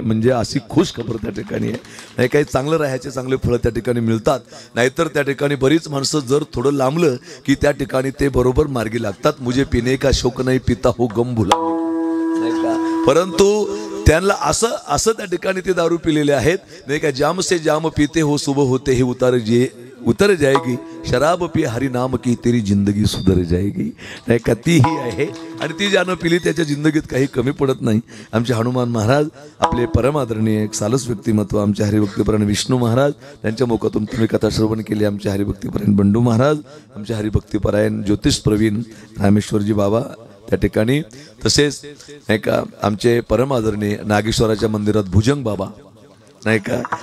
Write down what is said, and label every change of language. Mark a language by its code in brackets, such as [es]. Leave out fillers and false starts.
[mr] म्हणजे अशी खुश खबर त्या ठिकाणी आहे नाही. काही चांगलं राहायचे चांगले फळं त्या ठिकाणी मिळतात. नाहीतर त्या ठिकाणी बरीच माणसं जर थोडं लांबलं की त्या ठिकाणी ते बरोबर मार्गी लागतात. [hi] मुझे पिणे का शौक नाही पिता हो गम भुला [mr] नाही का? परंतु त्यांना असं त्या ठिकाणी ते दारू पिलेले आहेत नाही का? [hi] जाम से जाम पीते हो सुबह होते ही उतर जाएगी शराब पी हरी नाम की तेरी जिंदगी सुधर जाएगी [mr] नाही का? ती ही आहे. आणि ती ज्यानं पिली त्याच्या जिंदगीत काही कमी पडत नाही. आमचे हनुमान महाराज आपले परमादरणीय एक सालस व्यक्तिमत्व, आमचे हरिभक्तीपरायण विष्णू महाराज त्यांच्या मुखातून तुम्ही कथा श्रवण केली. आमचे हरिभक्तीपरायण बंडू महाराज, आमचे हरिभक्तीपरायण ज्योतिष प्रवीण रामेश्वरजी बाबा त्या ठिकाणी, तसेच नाही का आमचे परमादरणीय नागेश्वराच्या मंदिरात भुजंग बाबा नाही का.